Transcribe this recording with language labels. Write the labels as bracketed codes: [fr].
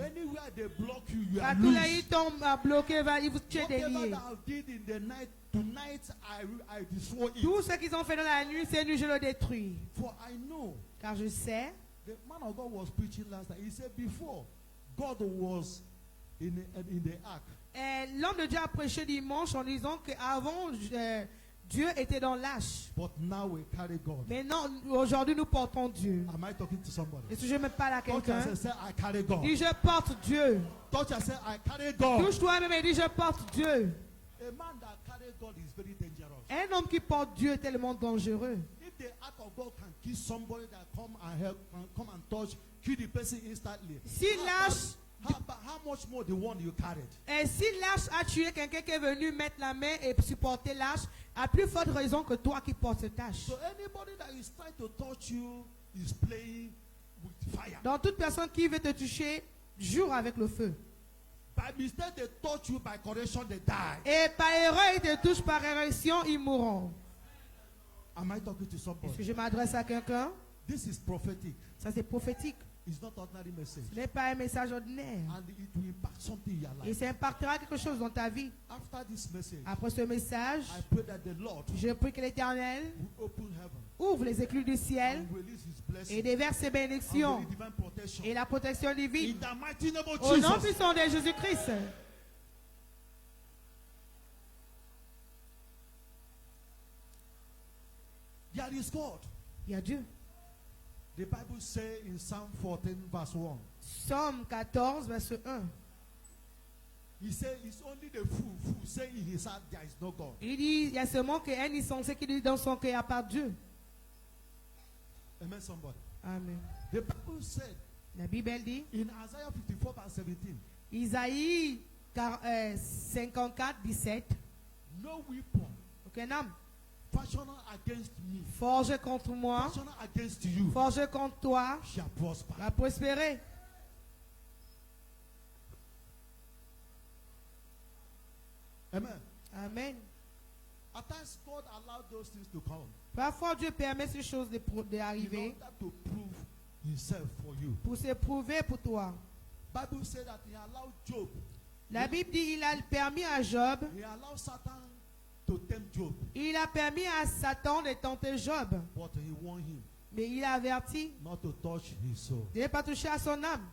[en] Anywhere they block you, you are [fr] Partout là, [en] loose. [fr] ils tombent bloqués, tu es [en] Whatever [fr] délié. [en] that I did in the night, tonight I destroy it. [fr] Tout ce qu'ils ont fait dans la nuit, cette nuit, je le détruis. [en] For I know [fr] Car je sais, [en] the man of God was preaching last night. He said before God was in the ark. [fr] l'homme de Dieu a prêché dimanche en disant qu'avant, Dieu était dans l'arche. [en] But now we carry God. [fr] Mais non, aujourd'hui, nous portons Dieu. [en] Am I talking to somebody? [fr] Et si je me parle à [en] Touch [fr] quelqu'un, [en] and say, I carry God. [fr] dis je porte Dieu. [en] Touch and say, I carry God. [fr] Touche toi-même et dis je porte Dieu. [en] A man that carry God is very dangerous. [fr] Un homme qui porte Dieu est tellement dangereux. [en] If the ark of God can kill somebody that come and help, can come and touch, kill the person instantly. [fr] Si l'arche, [en] How much more the one you carried? [fr] et si l'arche a tué quelqu'un qui est venu mettre la main et supporter l'arche, à plus forte raison que toi qui portes cette tâche. [en] So anybody that is trying to touch you is playing with fire. [fr] Donc toute personne qui veut te toucher, joue avec le feu. [en] By mistake they touch you, by correction they die. [fr] Et par erreur, ils te touchent, par érection, ils mourront. [en] Am I talking to [fr] Est-ce [en] somebody? [fr] que je m'adresse à quelqu'un? [en] This is prophetic. [fr] Ça c'est prophétique. [en] It's not ordinary message. [fr] Ce n'est pas un message ordinaire. [en] And it will impact something in your [fr] Et [en] life. [fr] ça impactera quelque chose dans ta vie. [en] After this message, [fr] Après ce message, [en] I pray that the Lord [fr] je prie que l'Éternel [en] will open heaven [fr] ouvre les écluses du ciel [en] and release his [fr] et [en] blessing [fr] déverse ses [en] and [fr] bénédictions [en] release divine protection. [fr] et la protection [en] In [fr] divine. [en] the mighty name of [fr] Au nom [en] Jesus. [fr] puissant de Jésus-Christ. [en] There is God. [fr] Il y a Dieu. [en] The Bible says in Psalm 14 verse 1. [fr] Psaume 14, verset 1. [en] He said it's only the fool who say in his heart there is no God. [fr] Il dit, il y a seulement qu'un insensé qui dit dans son cœur à part Dieu. [en] Amen, somebody. [fr] Amen. [en] The Bible said [fr] La Bible elle dit, [en] in Isaiah 54 verse 17, [fr] Isaïe 54, 17, [en] no weapon [fr] aucun homme [en] fashioned against me, [fr] forgé contre moi, [en] fashioned against you, [fr] forgé contre toi, [en] shall prosper. [fr] va prospérer. [en] Amen. [fr] Amen. [en] At times God allowed those things to come [fr] Parfois Dieu permet ces choses [en] in [fr] d'arriver [en] order to prove himself for you. [fr] pour se prouver pour toi. [en] Bible said that he allowed Job, [fr] La Bible dit, il a permis à Job, [en] he allowed Satan to tempt Job, [fr] il a permis à Satan de tenter Job, [en] but he warned him [fr] mais il a averti [en] not to touch his soul. [fr] de ne pas toucher à son âme.